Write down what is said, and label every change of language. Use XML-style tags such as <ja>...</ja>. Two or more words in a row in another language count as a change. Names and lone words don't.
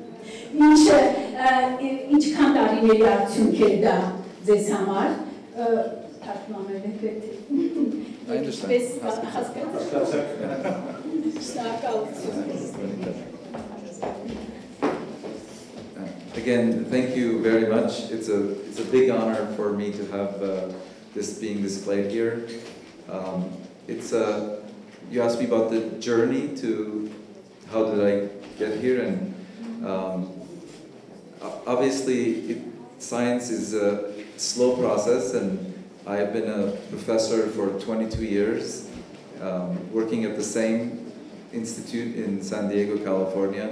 <hy>Ինչքան տարիների արդյունք էր դա ձեզ համար, թարգմանել եք ինչպես հասկացաք։ Շնորհակալություն։</hy> <en>Again, thank you very much. It's a big honor for me to have this being displayed here. You asked me about the journey to how did I get here, and obviously science is a slow process, and I have been a professor for 22 years, working at the same institute in San Diego, California.</en>